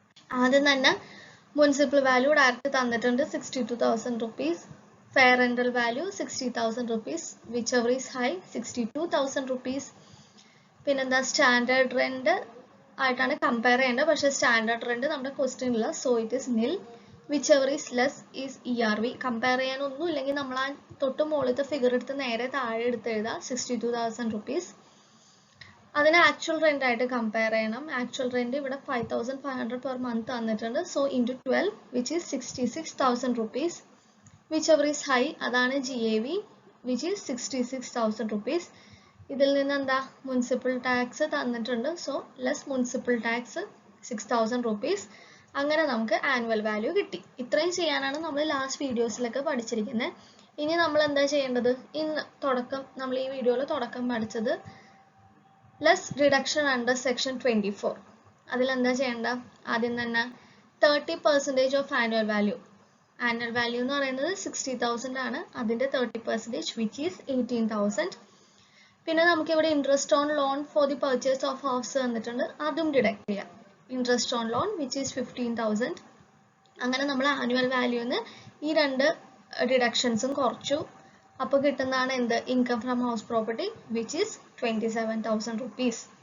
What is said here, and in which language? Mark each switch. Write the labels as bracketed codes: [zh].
[ml] ആദ്യം തന്നെ municipal value direct തന്നിട്ടുണ്ട് 62,000 rupees. [en] Fair rental value 60,000 rupees. Whichever is high 62,000 rupees. [ml] പിന്നെന്താ standard rent ആയിട്ടാണ് കമ്പയർ ചെയ്യേണ്ടത്. പക്ഷേ സ്റ്റാൻഡേർഡ് റെന്റ് നമ്മുടെ ക്വസ്റ്റ്യൻ ഇല്ല. [en] So it is nil. whichever is less is ERV. [ml] Compare ചെയ്യാനൊന്നും ഇല്ലെങ്കിൽ നമ്മൾ ആ തൊട്ട് മുകളിലത്തെ ഫിഗർ എടുത്ത് നേരെ താഴെ എടുത്ത് എഴുതാം 62,000 rupees. അതിന് ആക്ച്വൽ റെന്റ് ആയിട്ട് കമ്പയർ ചെയ്യണം. ആക്ച്വൽ റെന്റ് ഇവിടെ 5,500 per month തന്നിട്ടുണ്ട്. [en] So into 12 which is 66,000 rupees. whichever is high [ml] അതാണ് [en] GAV which is 66,000 rupees. [ml] ഇതിൽ നിന്ന് എന്താ മുനിസിപ്പൽ ടാക്സ് തന്നിട്ടുണ്ട്. [en] So less municipal tax 6,000 rupees. [ml] അങ്ങനെ നമുക്ക് ആനുവൽ വാല്യൂ കിട്ടി. ഇത്രയും ചെയ്യാനാണ് നമ്മൾ ലാസ്റ്റ് വീഡിയോസിലൊക്കെ പഠിച്ചിരിക്കുന്നത്. ഇനി നമ്മൾ എന്താ ചെയ്യേണ്ടത്? ഇന്ന് നമ്മൾ ഈ വീഡിയോയിൽ തുടക്കം പഠിച്ചത് [en] Less reduction under section 24. [ml] അതിലെന്താ ചെയ്യേണ്ട? ആദ്യം തന്നെ 30% of annual value. Annual value എന്ന് പറയുന്നത് 60,000 ആണ്. അതിൻ്റെ 30% [en] which is 18,000. [ml] പിന്നെ നമുക്കിവിടെ [en] interest on loan for the purchase of house [ml] തന്നിട്ടുണ്ട്. അതും ഡിഡക്ട് ചെയ്യാം. [en] Interest on loan which is 15,000. [ml] അങ്ങനെ നമ്മൾ ആനുവൽ വാല്യൂന്ന് ഈ രണ്ട് ഡിഡക്ഷൻസും കുറച്ചു. അപ്പോൾ കിട്ടുന്നതാണ് എന്ത്? [en] Income from house property which is 27,000 rupees.